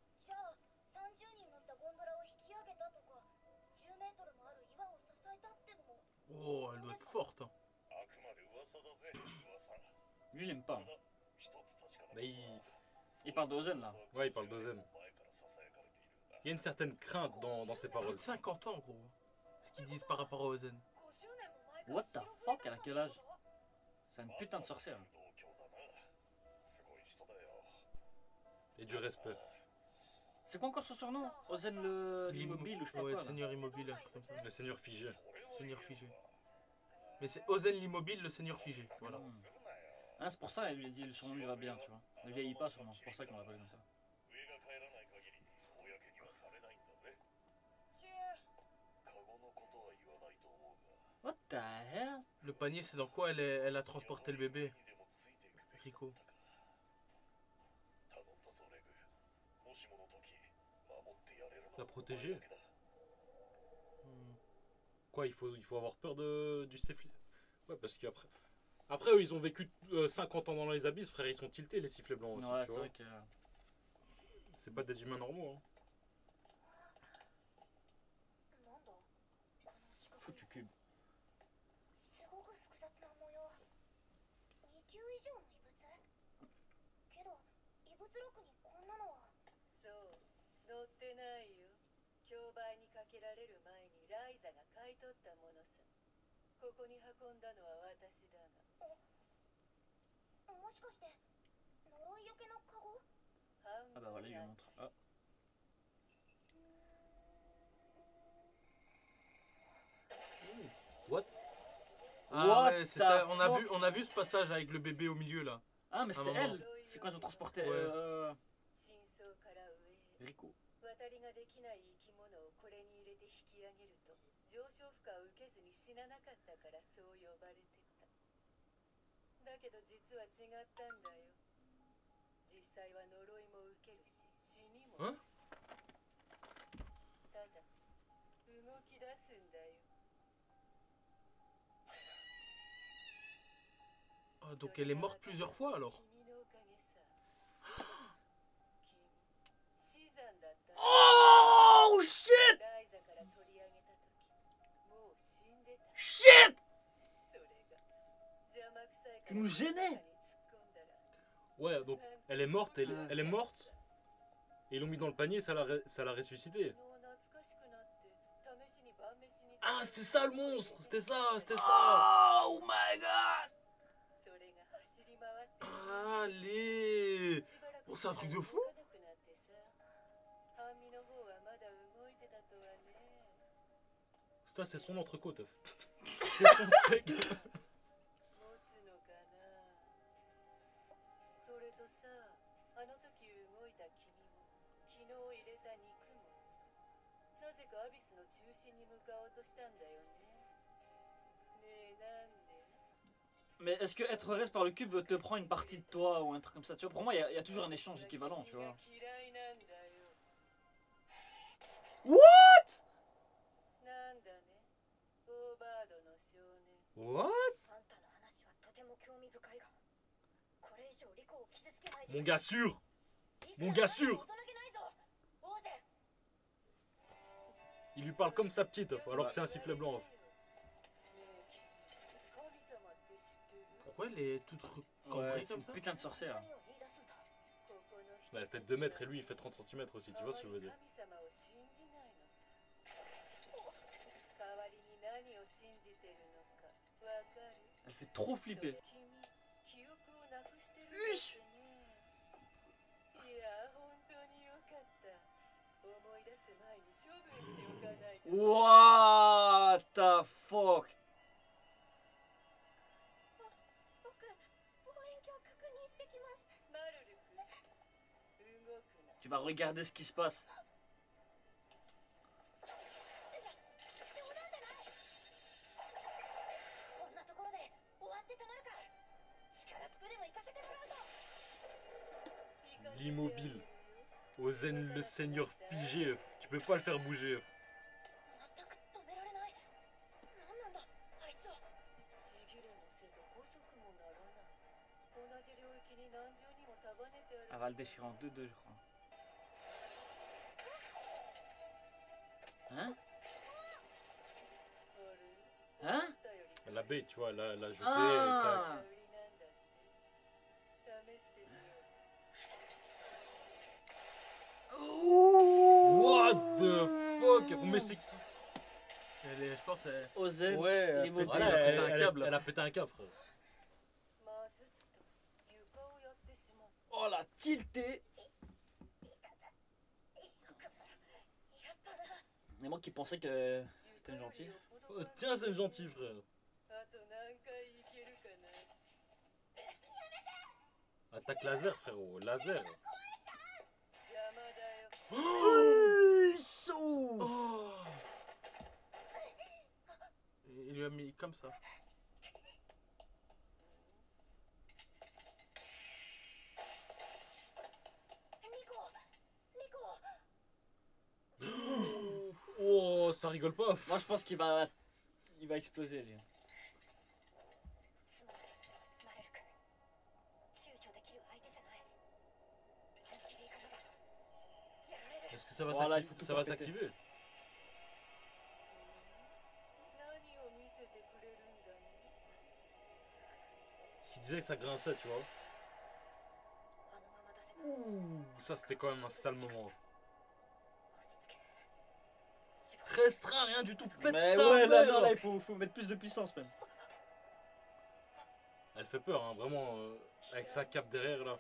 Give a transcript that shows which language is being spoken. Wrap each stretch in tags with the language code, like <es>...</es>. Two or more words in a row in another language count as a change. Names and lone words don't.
<fr>Oh, elle doit être forte. Hein. Lui il aime pas. Mais Il parle d'Ozen là. ouais, il parle d'Ozen. Il y a une certaine crainte dans ses Plus paroles. de 50 ans, gros. Ce qu'ils disent par rapport à Ozen.</fr> <en>What the fuck,</en> <fr>elle a quel âge? C'est une putain de sorcière. Et du respect. C'est quoi encore son surnom? Ozen l'immobile ou je sais pas Ouais, quoi là. Seigneur immobile, un truc comme ça. Le seigneur figé. Seigneur figé. Mais c'est Ozen l'immobile, le seigneur figé. Voilà. Ah, c'est pour ça elle lui a dit le surnom lui va bien, tu vois. Elle vieillit pas sûrement, c'est pour ça qu'on l'appelle comme ça.</fr> <en>What the hell?</en> <fr>Le panier, c'est dans quoi elle a transporté le bébé, Rico? La protéger. Hmm. Quoi, il faut avoir peur du sifflet. Ouais, parce qu'après. Après, eux, ils ont vécu 50 ans dans les abysses, frère, ils sont tiltés les sifflets blancs aussi. Ouais, tu c'est vois. vrai que. C'est pas des humains normaux. Hein.</fr> <ja>なんだこの四角い</ja> <fr>Foutu cube.</fr> <ja>すごく複雑な模様。2級以上の異物けど異物録にこんなのは。そう載ってないよ。競売にかけられる前にライザが買い取ったものさ。ここに運んだのは私だが。もしかして呪いよけのカゴ？</ja> <fr>Ah bah voilà, il lui montre. Ah.</fr> <en>What?</en> <fr>Ah</fr> <en>What</en> <fr>ouais, c'est</fr> <en>the</en> <fr>ça.</fr> <en>fuck?</en> <fr>On a vu ce passage avec le bébé au milieu là. Ah, mais c'était Un moment. elle. C'est quand ils ont transporté Ouais.</fr> <ja>真相から上へ Rico. 渡りができない生き物をこれに入れて引き上げると上昇負荷を受けずに死ななかったからそう呼ばれてた。だけど実は違ったんだよ。実際は呪いも受けるし死にもする。ただ動き出すんだよ。</ja> <fr>Ah, donc elle est morte plusieurs fois alors.</fr> <ja>君のおかげさ。君死産だった。</ja> <en>Oh shit!</en> <ja>ライザから取り上げた時もう死んでた。</ja> <en>Shit!</en> <ja>それが邪魔くさい</ja> <fr>Tu nous gênais!</fr> <ja>突っ込んだら</ja> <fr>Ouais, donc elle est morte, elle est morte. Et ils l'ont mis dans le panier, ça l'a ressuscité.</fr> <ja>もう懐かしくなって試しに晩飯に</ja> <fr>Ah, c'était ça le monstre! C'était ça!</fr> <en>Oh my god!</en> <ja>それが走り回って</ja> <fr>Allez!</fr> <ja>しばらく</ja> <fr>Oh, c'est un truc de fou!</fr> <ja>動かなくなってさ。半身の方はまだ動いてたとはね。</ja> <fr>Ça, c'est son entrecôte. C'est son steak.</fr> <ja>持つのかな。それとさ、あの時動いた君も昨日入れた肉もなぜかアビスの中心に向かおうとしたんだよね。ねえなんで？</ja> <fr>Mais est-ce que être reste par le cube te prend une partie de toi ou un truc comme ça? Tu vois, pour moi, il y a toujours un échange équivalent, tu vois.</fr> <ja>嫌いなんだよ。</ja> <en>What?</en> <ja>なんだね。オーバードの少年。</ja> <en>What?</en> <ja>あんたの話はとても興味深いが、これ以上リコを傷つけないで。</ja> <fr>Mon gars sûr!</fr> <ja>リコ</ja> <fr>mon gars sûr</fr> <ja>大人げないぞ。オーゼン。</ja> <fr>Il lui parle comme sa petite, alors que c'est un sifflet blanc.</fr> <ja>ねえ君、神様って知ってる？</ja> <fr>Pourquoi elle est toute Ouais, recambrée c'est comme une ça? putain de sorcière.</fr> <ja>何を言い出すんだ。ここの人</ja> <fr>Elle a peut-être 2 mètres et lui il fait 30 cm aussi, tu vois ce que je veux dire?</fr> <ja>神様を信じないのさ。代わりに何を信じてるのかわかる？</ja> <fr>Elle fait trop flipper.</fr> <ja>君、記憶をなくしてるんだってね。いや、本当によかった。思い出す前に処分しておかないと。</ja> <en>What the fuck?</en> <ja>僕、望遠鏡確認してきます。マルルク、動くな。</ja> <fr>Tu vas regarder ce qui se passe.</fr> <ja>冗談じゃない。こんなところで終わってたまるか。力ずくでも行かせてもらうぞ。</ja> <fr>L'immobile. Ozen le seigneur figé, tu peux pas le faire bouger.</fr> <ja>全く止められない。何なんだあいつは。ちぎれもせず細くもならない。同じ領域に何重にも束ねてある。</ja> <fr>Elle va le déchirer en deux, je crois. Hein?</fr> <ja>あれ</ja> <fr>Hein?</fr> <ja>思ったより</ja> <fr>La baie, tu vois, elle a jeté Ah.</fr> <ja>売りなんだって。試してみよう。</ja> <en>What the fuck?</en> <fr>Mais c'est qui? Elle est, je pense, elle... Ozen, Ouais, elle a l'immobile. pété- Voilà, elle a pété un câble. elle a pété un câble, frère.</fr> <ja>まずっと床をやってしまう。</ja> <fr>Oh la tilté!</fr> <ja>やったな。</ja> <fr>Et moi qui pensais que c'était une gentille. Oh, tiens, c'est gentil, frère.</fr> <ja>あと何回いけるかな。</ja> <fr>Attaque laser, frérot, laser.</fr> <ja>邪魔だよ。</ja> <fr>Oh. Il lui a mis comme ça. Oh, ça rigole pas. Moi je pense qu'il il va exploser lui.</fr> <ja>すまないマレル君。躊躇できる相手じゃない。本気でいかなきゃ。</ja> <fr>Est-ce que ça va Voilà, il faut tout ça va faire péter. s'activer?</fr> <ja>何を見せてくれるんだね。</ja> <fr>Je disais que ça grinçait, tu vois.</fr> <ja>あのまま出せば</ja> <fr>Ouh, ça c'était quand même un sale moment.</fr> <ja>落ち着け絞る</ja> <fr>Restreint, rien du tout. Pète Mais ça, ouais, là, merde. non, là, il faut mettre plus de puissance même. Elle fait peur, hein, vraiment, avec sa cape derrière là.</fr>